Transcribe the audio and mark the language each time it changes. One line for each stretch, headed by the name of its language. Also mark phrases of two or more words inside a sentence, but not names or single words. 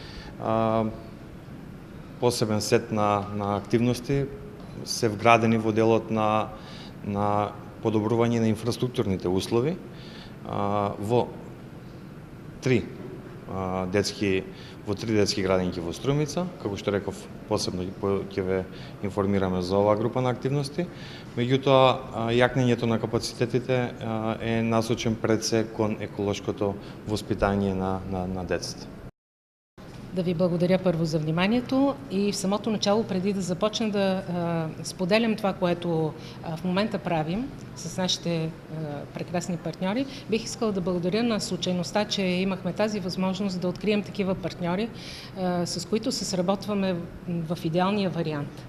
Macedonian: Посебен сет на активности се вградени во делот на подобрување на инфраструктурните услови во три детски градинки во Струмица. Како што реков, посебно ќе ве информираме за оваа група на активности. Меѓутоа, јакнењето на капацитетите е насочен пред се кон еколошкото воспитание на децата.
Bulgarian: Да ви благодаря първо за вниманието и в самото начало, преди да започна да споделям това, което в момента правим с нашите прекрасни партньори, бих искала да благодаря на случайността, че имахме тази възможност да открием такива партньори, с които се сработваме в идеалния вариант.